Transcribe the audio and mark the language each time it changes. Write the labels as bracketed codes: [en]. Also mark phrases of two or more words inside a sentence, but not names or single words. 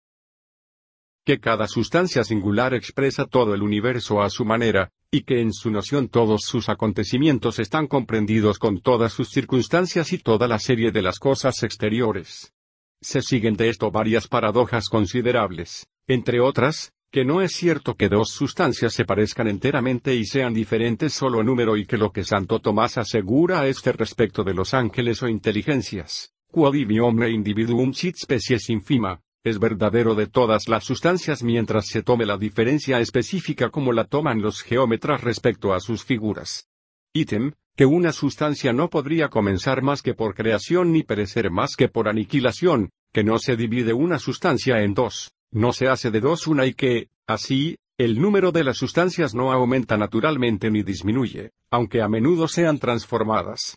[es] Que cada sustancia singular expresa todo el universo a su manera, y que en su noción todos sus acontecimientos están comprendidos con todas sus circunstancias y toda la serie de las cosas exteriores. Se siguen de esto varias paradojas considerables, entre otras, que no es cierto que dos sustancias se parezcan enteramente y sean diferentes solo en número y que lo que Santo Tomás asegura a este respecto de los ángeles o inteligencias, [la] quod ibi omne individuum sit species infima, [es] es verdadero de todas las sustancias mientras se tome la diferencia específica como la toman los geómetras respecto a sus figuras. Ítem, que una sustancia no podría comenzar más que por creación ni perecer más que por aniquilación, que no se divide una sustancia en dos, no se hace de dos una y que, así, el número de las sustancias no aumenta naturalmente ni disminuye, aunque a menudo sean transformadas.